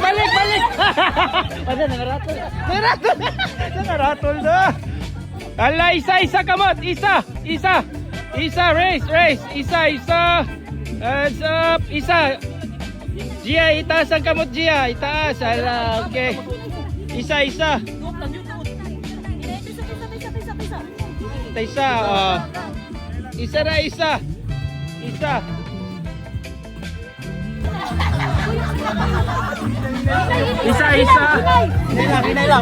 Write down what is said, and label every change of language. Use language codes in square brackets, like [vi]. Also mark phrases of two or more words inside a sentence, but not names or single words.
[hil] Ano, nangaratol na. Hala, isa kamot. Isa. Race. Isa. [en] Hands up. [hil] Isa. Gia, itaas ang kamot, Gia. Itaas. Hala, okay. Isa. Isa. Isa na, isa. Hinay lang.